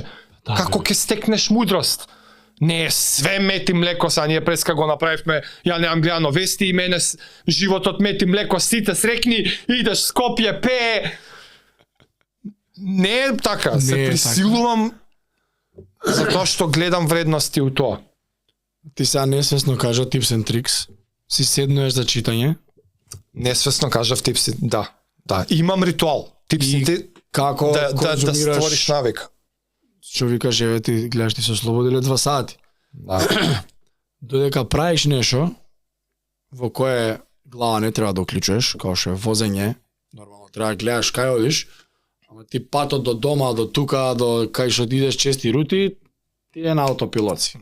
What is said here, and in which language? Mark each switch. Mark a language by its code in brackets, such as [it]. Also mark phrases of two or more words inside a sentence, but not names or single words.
[mk] Да, како ќе стекнеш мудрост? Не е све мет и млеко, са ние преска го направивме, ја немам гледано вести и мене животот мет и млеко, сите срекни, идеш Скопје, пее. Не е така, не се присилувам затоа што гледам вредности у тоа. Ти сега несвесно кажа [en] tips and tricks, [mk] си седнуеш за читање. Несвесно кажав типси, да. Имам ритуал. Типсите како да створиш навик. Што викаш, еве ти гледаш, ти се ослободиле 2 сати. Да. Додека правиш нешто во кое глава не треба да уклучуваш, како што е возење, нормално треба да гледаш кај одиш, ама ти патот до дома, до тука, до кај што идеш чести рути, ти е на аутопилот си.